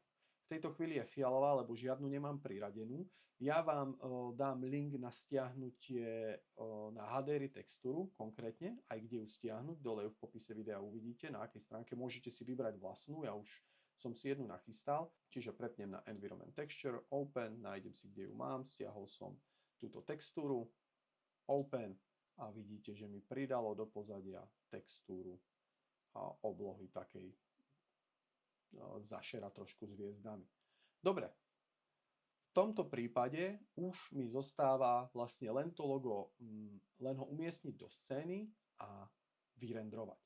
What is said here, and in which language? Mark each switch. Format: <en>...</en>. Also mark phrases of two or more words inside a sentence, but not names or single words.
<sk>V tejto chvíli je fialová, lebo žiadnu nemám priradenú. Ja vám dám link na stiahnutie na HDRI textúru, konkrétne, aj kde ju stiahnuť, dole ju v popise videa uvidíte, na akej stránke môžete si vybrať vlastnú, ja už som si jednu nachystal, čiže prepnem na</sk> <en>environment texture,</en> <sk>open, nájdem si, kde ju mám, stiahol som túto textúru, open, a vidíte, že mi pridalo do pozadia textúru a oblohy takej zašera trošku s hviezdami. Dobre, v tomto prípade už mi zostáva vlastne len to logo, len ho umiestniť do scény a vyrendrovať.</sk>